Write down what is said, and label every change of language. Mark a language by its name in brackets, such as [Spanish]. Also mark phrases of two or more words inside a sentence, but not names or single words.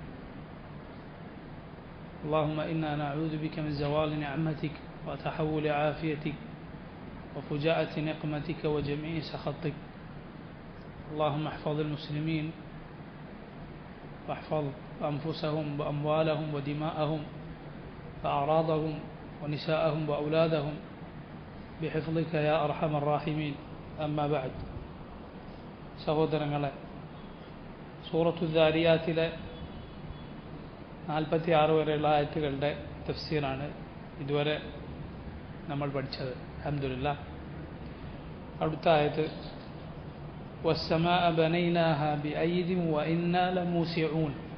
[Arabic] اللهم إنا نعوذ بك من زوال نعمتك وتحول عافيتك وفجاءة نقمتك وجميع سخطك. اللهم احفظ المسلمين واحفظ أنفسهم وأموالهم ودماءهم وأعراضهم ونساءهم وأولادهم بحفظك يا أرحم الراحمين. أما بعد. [Malayalam] സഹോദരങ്ങളെ, സൂറത്തു ദാരിയാത്തിലെ 46 വരെയുള്ള ആയത്തുകളുടെ തഫ്സീറാണ് ഇതുവരെ നമ്മൾ പഠിച്ചത്. [Arabic] الحمد لله. [Malayalam] അടുത്ത ആയത്ത് [Arabic] والسماء بنيناها بأيد وإنا لموسعون.